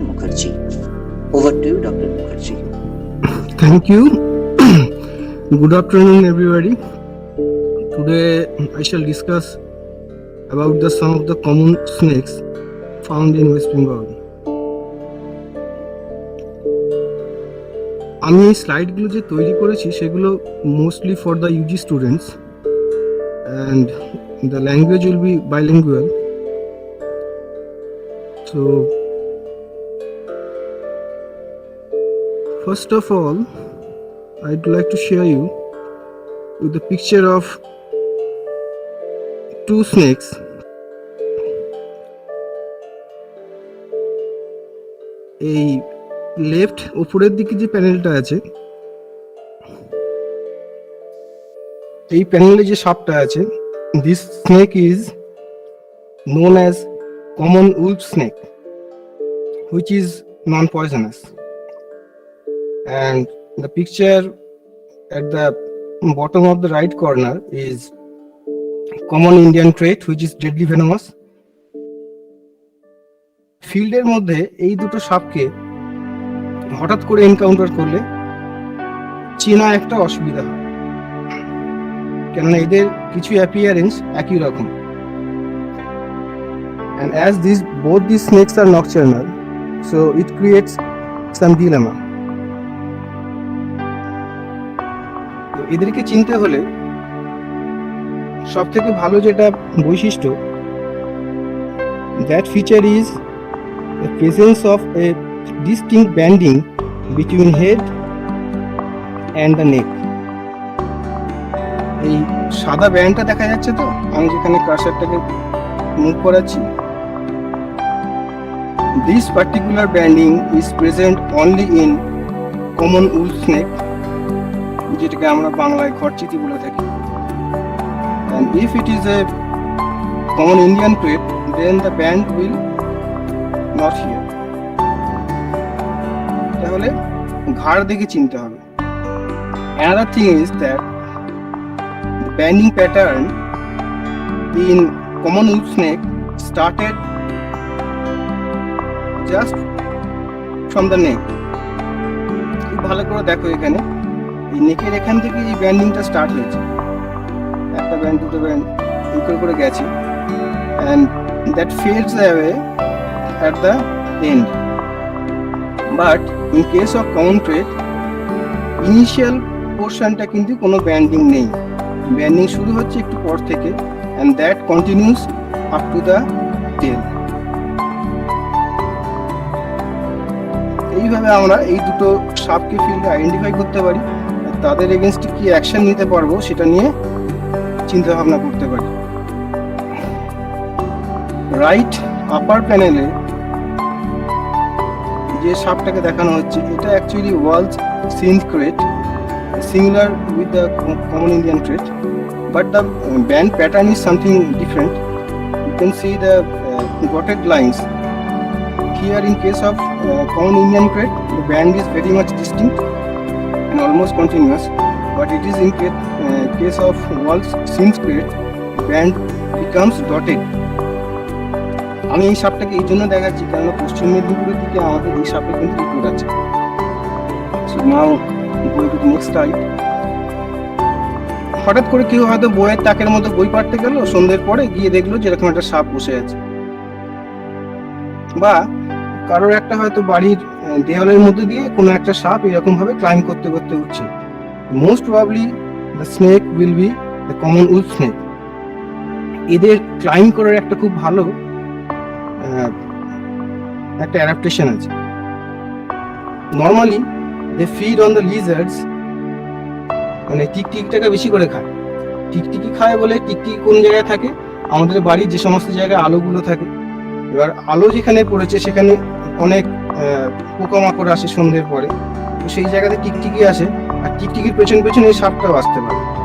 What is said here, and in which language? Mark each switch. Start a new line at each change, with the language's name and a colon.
English: Mukherjee. Over to you, Dr. Mukherjee. Thank you. Good afternoon, everybody. Today I shall discuss about some of the common snakes found in West Bengal.
Bangla: আমি এই স্লাইডগুলো যে তৈরি করেছি সেগুলো
English: Mostly for the UG students and the language will be bilingual. So first of all, I'd like to share you with the picture of two snakes.
Bangla: এই left উপরের দিকে যে প্যানেলটা আছে, এই প্যানেলে যে সাপটা আছে,
English: this snake is known as common wolf snake, which is non-poisonous. And the picture at the bottom of the right corner is common Indian trait, which is deadly venomous.
Bangla: ফিল্ডের মধ্যে এই দুটো সাপকে হঠাৎ করে এনকাউন্টার করলে চেনা একটা অসুবিধা হয়, কেননা এদের কিছু অ্যাপিয়ারেন্স একই রকম.
English: And as both these snakes are nocturnal, so it creates some dilemma.
Bangla: তো এদেরকে চিনতে হলে সব থেকে ভালো যেটা বৈশিষ্ট্য,
English: that feature is the presence of a distinct banding between head and the neck.
Bangla: এই সাদা ব্যান্ডটা দেখা যাচ্ছে, তো আমি যেখানে কার্সারটাকে মুভ করাচ্ছি,
English: this particular banding is present only in common wolf snake,
Bangla: যেটাকে আমরা বাংলায় খড়চিতি বলে থাকি.
English: And if it is a common Indian trait, then the band will not here.
Bangla: তাহলে ঘাড় দেখে চিনতে হবে.
English: Another thing is that the banding pattern in common wolf snake started just from the neck.
Bangla: খুব ভালো করে দেখো, এখানে এই নেকের এখান থেকে এই ব্যান্ডিংটা স্টার্ট হয়েছে, একটা ব্যান্ড দুটো ব্যান্ড এই করে গেছে,
English: and that fades away at the end. But in case of common trait, initial
Bangla: পোর্শনটা কিন্তু কোনো ব্যান্ডিং নেই, ব্যান্ডিং শুরু হচ্ছে একটু পর থেকে,
English: and that continues up to the tail.
Bangla: এইভাবে আমরা এই দুটো সাপকে ফিল্ডে আইডেন্টিফাই করতে পারি, তাদের এগেনস্টে কি অ্যাকশন নিতে পারবো সেটা নিয়ে চিন্তা ভাবনা করতে পারি.
English: right upper
Bangla: প্যানেলে যে সাপটাকে দেখানো হচ্ছে,
English: এটা actually Wall's Sind krait, similar with the common Indian krait, but the band pattern is something different. You can see the dotted lines. Here in case of common Indian trait, the band is very much distinct and almost continuous, but it is in case of Wallace Sims trait, band becomes dotted.
Bangla: আমি এই সাপটাকে এই জন্য দেখাচ্ছি কারণ পশ্চিম মেদিনীপুরের দিকে আমাদের এই সাপের কিন্তু রিপোর্ট আছে.
English: So now go to the next slide.
Bangla: হঠাৎ করে কেউ হয়তো বইয়ের তাকের মধ্যে বই পড়তে গেল, সন্ধ্যের পরে গিয়ে দেখলো যেরকম একটা সাপ বসে আছে, বা কারোর একটা হয়তো বাড়ির দেওয়ালের মধ্যে দিয়ে কোনো একটা সাপ এরকম ভাবে ক্লাইম্ব করতে করতে উঠছে,
English: Most probably the snake will be the common wolf snake.
Bangla: এদের ক্লাইম করার একটা খুব ভালো একটা অ্যাডাপ্টেশন আছে।
English: normally they feed on the lizards,
Bangla: মানে টিকটিকিটাকে বেশি করে খায়। টিকটিকি খায় বলে, টিকটিকি কোন জায়গায় থাকে, আমাদের বাড়ির যে সমস্ত জায়গায় আলোগুলো থাকে, এবার আলো যেখানে পড়েছে সেখানে অনেক পোকামাকড় আসে সন্ধ্যের পরে, তো সেই জায়গাতে টিকটিকি আসে, আর টিকটিকির পেছন পেছনে এই সাপটাও আসতে পারে।